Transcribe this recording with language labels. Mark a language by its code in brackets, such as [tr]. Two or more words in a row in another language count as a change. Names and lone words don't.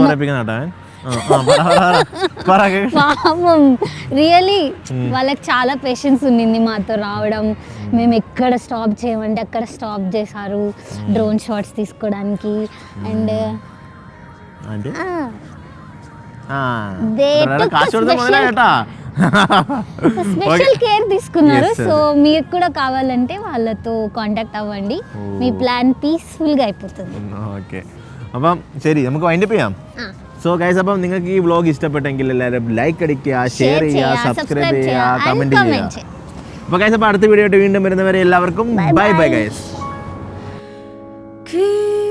[te] పాపం రియలీ వాళ్ళకి చాలా పేషెన్స్ ఉండింది మాతో రావడం మేము ఎక్కడ స్టాప్ చేయమంటే అక్కడ స్టాప్ చేశారు [en] drone shots [te] తీసుకోవడానికి [en] and special care [te] తీసుకున్నారు సో మీకు కూడా కావాలంటే వాళ్ళతో కాంటాక్ట్ అవ్వండి మీ ప్లాన్ పీస్ఫుల్గా అయిపోతుంది [ml] ഓക്കെ അപ്പം ശരി നമുക്ക് വൈൻഡപ്പ് ചെയ്യാം [en] so guys [ml] അപ്പം നിങ്ങൾക്ക് ഈ വ്ളോഗ് ഇഷ്ടപ്പെട്ടെങ്കിൽ എല്ലാവരും ലൈക്ക് അടിക്കുക ഷെയർ ചെയ്യുക സബ്സ്ക്രൈബ് ചെയ്യുക കമൻറ്റ് ചെയ്യുക അപ്പോൾ ഗൈസ് അപ്പോൾ അടുത്ത വീഡിയോ ആയിട്ട് വീണ്ടും വരുന്നവരെ എല്ലാവർക്കും [en] bye bye guys